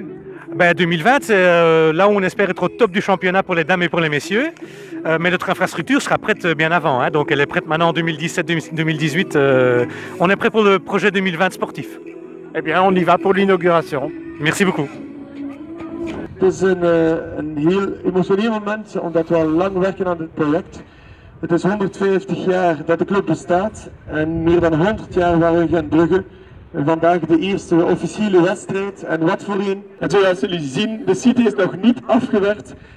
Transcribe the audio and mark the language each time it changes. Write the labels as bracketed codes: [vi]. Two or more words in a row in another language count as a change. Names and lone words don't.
[fr] Ben, 2020, c'est là où on espère être au top du championnat pour les dames et pour les messieurs, mais notre infrastructure sera prête bien avant, hein, donc elle est prête maintenant en 2017-2018, on est prêt pour le projet 2020 sportif. Eh bien, on y va pour l'inauguration. Merci beaucoup. [nl] Het is een heel emotioneel moment omdat we al lang werken aan dit project. Het is 150 jaar dat de club bestaat en meer dan 100 jaar waren we gaan Brugge. En vandaag de eerste officiële wedstrijd en wat voor een. En zoals jullie zien, de site is nog niet afgewerkt.